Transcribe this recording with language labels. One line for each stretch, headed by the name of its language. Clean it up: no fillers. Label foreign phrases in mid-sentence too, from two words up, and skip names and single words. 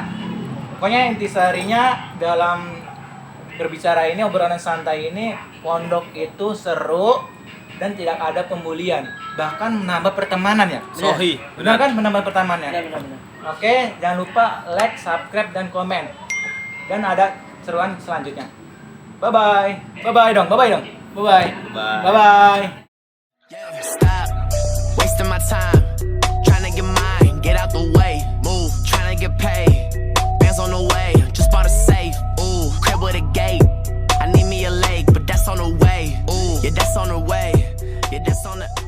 Indonesian: Pokoknya intisarinya dalam berbicara ini, obrolan santai ini, pondok itu seru dan tidak ada pembulian, bahkan menambah pertemanan ya. Sohi. Benar kan, menambah pertemanan ya. Benar. Oke, jangan lupa like, subscribe dan komen. Dan ada seruan selanjutnya.
English: Bye bye. Bye bye dong. Bye bye dong. Bye bye. Bye. Bye bye. Stop wasting my time trying to get mine, get out the way, move, trying to get paid, bands on the way, just bought a safe, ooh, crib with a gate, I need me a lake, but that's on the way, ooh, yeah, that's on the way, yeah, that's on